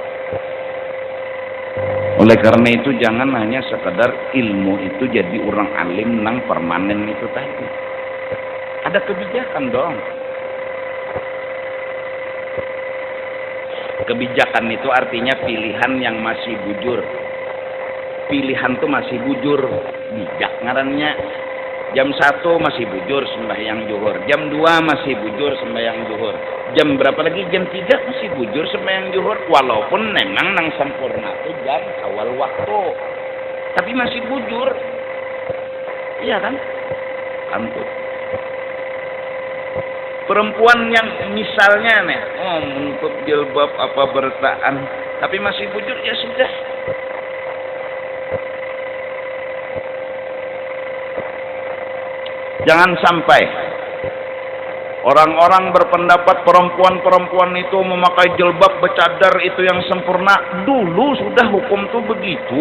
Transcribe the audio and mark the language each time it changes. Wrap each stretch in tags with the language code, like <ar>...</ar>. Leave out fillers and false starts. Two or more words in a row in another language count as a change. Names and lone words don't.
<id>Oleh karena itu jangan hanya sekedar ilmu itu jadi orang alim nang permanen itu tadi. Ada kebijakan dong. Kebijakan itu artinya pilihan yang masih bujur. Pilihan tuh masih bujur.</id> <bjn>Bijak ngarannya.</bjn> <id>Jam 1 masih bujur sembahyang zuhur. Jam 2 masih bujur sembahyang zuhur. Jam berapa lagi? Jam 3 masih bujur sembahyang zuhur. Walaupun memang nang sempurna itu jam awal waktu. Tapi masih bujur. Iya kan? Antut. Perempuan yang misalnya nih, menutup jilbab apa bertaan, tapi masih bujur, ya sudah. Jangan sampai orang-orang berpendapat perempuan-perempuan itu memakai jilbab bercadar itu yang sempurna. Dulu sudah hukum tuh begitu.</id>